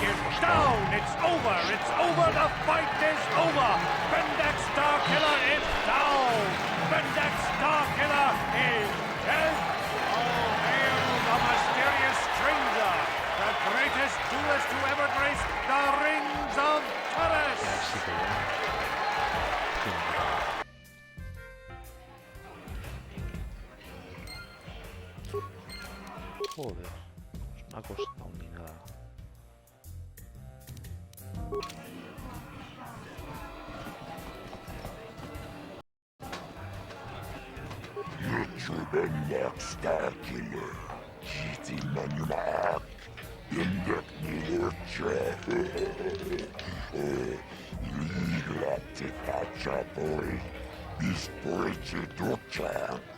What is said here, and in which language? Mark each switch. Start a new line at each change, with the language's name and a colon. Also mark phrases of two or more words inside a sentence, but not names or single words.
English: Down! It's over! It's over! The fight is over! Bendak Starkiller is down! Bendak Starkiller is dead! Oh, hail the mysterious stranger! The greatest duelist to ever grace the rings of Taris!
Spanish: Joder, no ha costado ni nada. Bendak Starkiller, Jiti Manumak, Bendak Nilurcha, Ligla Tikacha Boy, Bisporche Ducha.